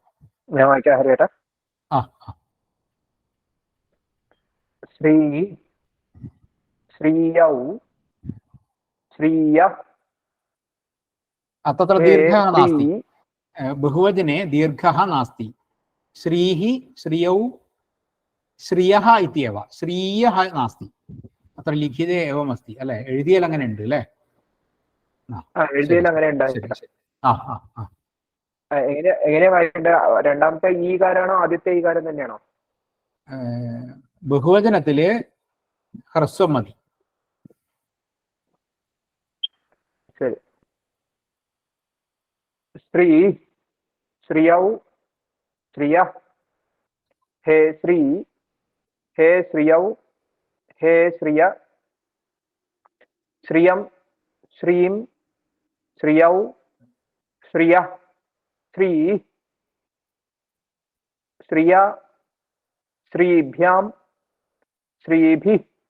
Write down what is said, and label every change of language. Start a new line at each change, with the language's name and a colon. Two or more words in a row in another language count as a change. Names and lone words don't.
Sanskrit: हरिहर श्री श्रियौ श्रियः तत्र दीर्घः नास्ति बहुवचने दीर्घः नास्ति श्रीः श्रियौ श्रियः इत्येव श्रीयः नास्ति अत्र लिखिते एवमस्ति
Malayalam: അല്ലേ എഴുതിയാൽ അങ്ങനെ ഉണ്ട് അല്ലേ എഴുതിയാൽ അങ്ങനെ എങ്ങനെ വായിക്കേണ്ടത് രണ്ടാമത്തെ ഈ കാരാണോ ആദ്യത്തെ ഈ കാരം തന്നെയാണോ ബഹുവചനത്തില് ഹ്രസ്വം മതി
Sanskrit: ശരി श्री श्रियौ श्रियः हे श्री हे श्रियौ हे श्रिय श्रियं श्रीं श्रियौ श्रियः श्री श्रिया श्रीभ्यां श्रीभिः